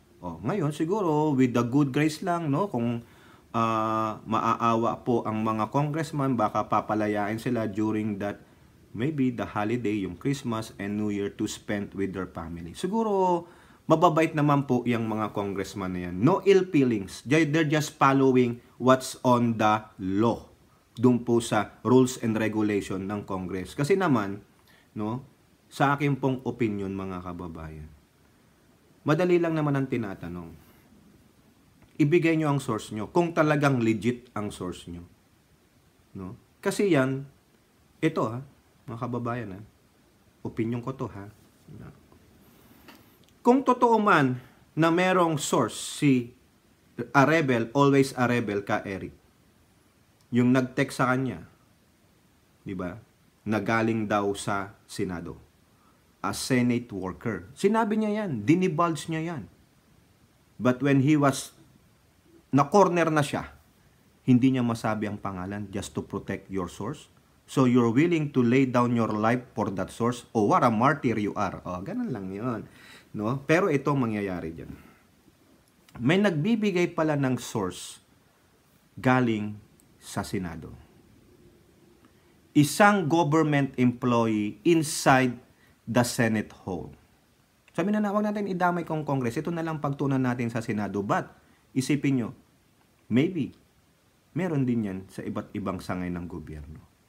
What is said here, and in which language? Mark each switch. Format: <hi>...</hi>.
<tl>Ngayon siguro</tl> <en>with the good grace</en> <tl>lang, no, kung maaawa po ang mga congressman, baka papalayain sila</tl> <en>during that maybe the holiday,</en> <tl>yung Christmas and New Year</tl> <en>to spend with their family.</en> <tl>Siguro mababait naman po yung mga congressman na yan.</tl> <en>No ill feelings. They're just following what's on the law.</en> <tl>Doon po sa rules and regulation ng Congress. Kasi naman, no, sa akin pong opinion mga kababayan, madali lang naman ang tinatanong. Ibigay nyo ang source nyo. Kung talagang legit ang source nyo. No? Kasi yan, ito ha, mga kababayan ha, opinion ko to ha. Kung totoo man na merong source si a rebel, always a rebel ka, Eric. Yung nag-text sa kanya, di ba? Nagaling daw sa Senado. A Senate worker. Sinabi niya yan. Dinibulge niya yan.</tl> <en>But when he was</en> <tl>na-corner na siya, hindi niya masabi ang pangalan</tl> <en>just to protect your source. So you're willing to lay down your life for that source? Oh, what a martyr you are.</en> <tl>Ganun lang yun.</tl> <en>No?</en> <tl>Pero ito mangyayari dyan. May nagbibigay pala ng source galing sa Senado.</tl> <en>Isang government employee inside the Senate Hall.</en> <tl>Sabi na huwag natin idamay kong Congress. Ito na lang pagtunan natin sa Senado. But, isipin nyo, maybe, meron din yan sa iba't ibang sangay ng gobyerno.</tl>